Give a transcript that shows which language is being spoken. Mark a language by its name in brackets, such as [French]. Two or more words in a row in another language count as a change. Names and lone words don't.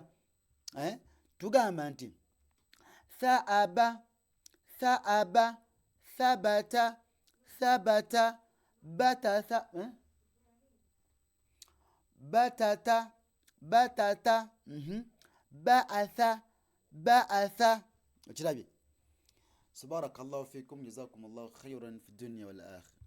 [Ganda] Tugamba nti thaaba, thabata, batatha, batata, ba'atha. Okirabye? [Arabic] سبحانك الله فيكم، جزاكم الله خيرا في الدنيا والآخرة.